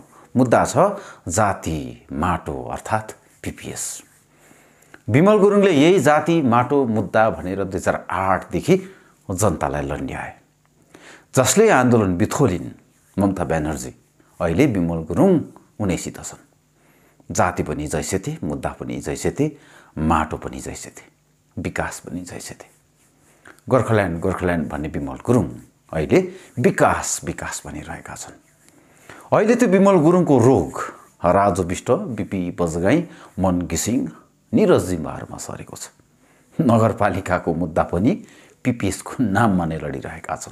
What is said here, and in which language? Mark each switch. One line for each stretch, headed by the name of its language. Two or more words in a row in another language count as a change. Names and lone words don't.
Nepali: मुद्दा छ जाति माटो अर्थात् पीपीएस। विमल गुरुङले यही जाति माटो मुद्दा भनेर 2008 देखि जनतालाई लन्ड्याए। जसले आन्दोलन बिथोलिन् ममता ब्यानर्जी, अहिले विमल गुरुङ उनैसित छन्। जाति पनि
Hindi: जैसे थे,
Nepali: मुद्दा पनि
Hindi: जैसे थे,
Nepali: माटो पनि
Hindi: जैसे थे,
Nepali: विकास पनि
Hindi: जैसे थे।
Nepali: गोर्खाल्यान्ड गोर्खाल्यान्ड भन्ने विमल गुरुङ अहिले विकास विकास भनिरहेका छन्। अहिले त्यो विमल गुरुङको रोग राजु बिष्ट, बिपी बजगाई, मन घिसिङ, निरज जिम्बाहरूमा सरेको छ। नगरपालिकाको मुद्दा पनि पीपीएसको नाममा नै लडिरहेका छन्।